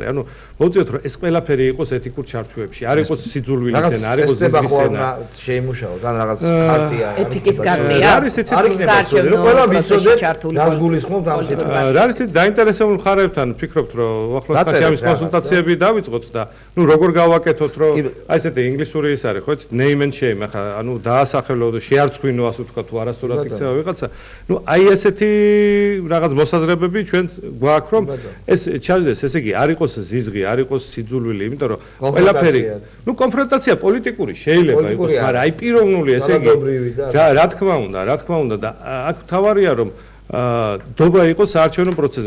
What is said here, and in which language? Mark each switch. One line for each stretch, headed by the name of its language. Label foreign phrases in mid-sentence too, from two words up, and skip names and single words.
Georgian: ანუ მოვუწიოთ, რომ ეს ყველაფერი იყოს ეთიკურ ჩარჩოებში, არ იყოს სიძულვილის ენა, არ იყოს ზიზღის ენა. შეიმუშაოთ, ან რაღაც ხარტია. ეთიკის კარტია. არის იცით, რომ ყველა ვიცოდეთ, რას გულისხმობთ ამ სიტყვას. რა არის ის დაინტერესებულ მხარეებთან ვფიქრობთ, რომ ახლოს ამის კონსულტაციები დავიწყოთ და ნუ როგორ გავაკეთოთ, რომ აი ესეთი ინგლისური ის არის, ხო,
English: name and shame,
Georgian: ახლა ანუ დაასახელო და შეარცხვინო, ასე ვთქვათ, თუ არასწორად იქცევა ვიღაცა. ნუ აი ესეთი რაღაც მოსაზრებები ჩვენ გვაქვს, რომ ეს ჩაძდეს, ესე იგი, არ იყოს ზიზღი, არ იყოს სიძულვილი, იმიტომ რომ ყველაფერი, ნუ კონფრონტაცია პოლიტიკური შეიძლება იყოს, მაგრამ აი პიროვნული, ესე იგი, რა თქმა უნდა და აქ თავარია რომ დობა იყოს საარჩევნო პროცესზე.